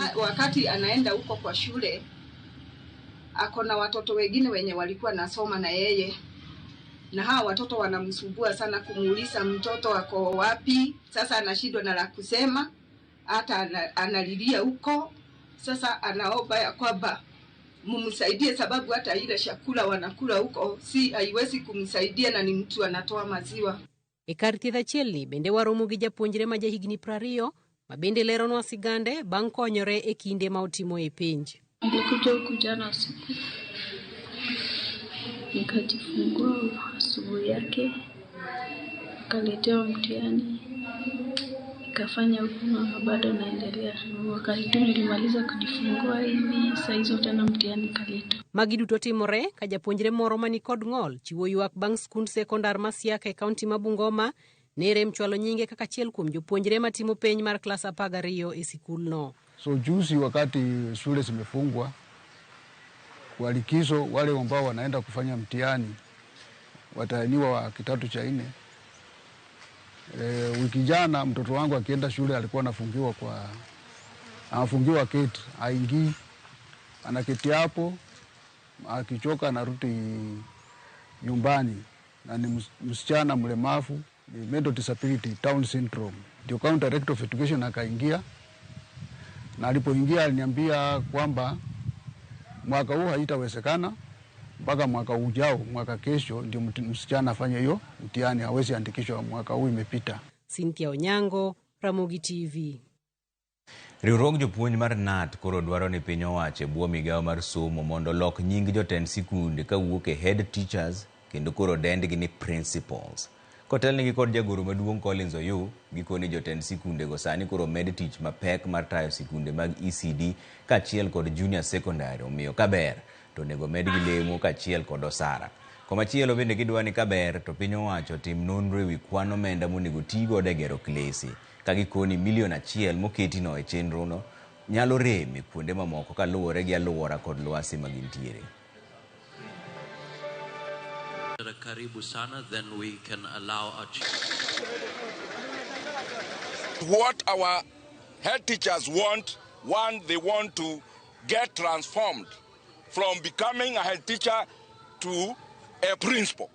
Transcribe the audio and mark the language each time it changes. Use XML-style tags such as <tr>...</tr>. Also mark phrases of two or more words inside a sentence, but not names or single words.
<sw>Wakati anaenda huko kwa shule akona watoto wengine wenye walikuwa nasoma na yeye, na hawa watoto wanamsumbua sana kumuuliza mtoto wako wapi. Sasa anashindwa na la kusema, hata analilia huko. Sasa anaomba ya kwamba mumsaidie, sababu hata ile chakula wanakula huko si haiwezi kumsaidia na ni mtu anatoa maziwa.</sw> <luo>E kar thieth achielni bende waromo gi japuonjre ma jahigni 20 ma bende leronwa sigande bang' konyore e kinde ma otimo e penj.</luo> <sw>Nilikuja huku jana usiku nikajifungua asubuhi yake, nikaletewa mtihani nikafanya huku na bado naendelea. Wakati tu nilimaliza kujifungua hivi saa hizo tena mtihani kaletwa.</sw> <luo>Magi duto timore ka japuonjre moro mani kod ng'ol chiwo ywak bang' skund sekondar ma Siaka e kaunti ma Bungoma Nerem chwalo nyinge kaka achiel kuom jopuonjre matimo penj mar klas 12 e sikulno.</luo> <sw>So juzi wakati shule zimefungwa kwa likizo, wale ambao wanaenda kufanya mtihani watahiniwa wa kidato cha 4. Wiki jana mtoto wangu akienda shule alikuwa anafungiwa keti, haingii, anaketi hapo, akichoka anarudi nyumbani, na ni msichana mlemavu, ni</sw> <en>mental disability, Down syndrome.</en> <sw>Ndio</sw> <en>County Director of Education</en> <sw>akaingia, na alipoingia aliniambia kwamba mwaka huu haitawezekana, mpaka mwaka ujao, mwaka kesho ndio msichana afanye hiyo mtihani, hawezi andikishwa, mwaka huu imepita. Cynthia Onyango, Ramogi TV.</sw> <luo>Riwruog jopuonj mar NAT koro dwaro ni piny owacho bwo migawo mar somo mondo lok nying jotend sikunde kawuok e</luo> <en>head teachers</en> <luo>kendo koro dendgi ni principals. Kotelnigi kod jagoro maduong' Collins Oyu, gikoni jotend sikunde go sani koro med tich mapek mar tayo sikunde mag ECD kachiel kod</luo> <en>junior secondary,</en> <luo>omiyo kaber to nego med gi lemo kachiel kod osara. Komachielo bende gidwa ni kaber to piny owacho tim nonro ewi kwan omenda monego tigo de gero klese, kagikoni $1 million moketino e chenrono nyalo reme kuonde mamoko kaluwore gi alwora kod lwasi magintiere.</luo> <sw>Karibu sana,</sw> <en>then we can allow our What our head teachers want, one, they want to get transformed from becoming a head teacher to a principal.</en>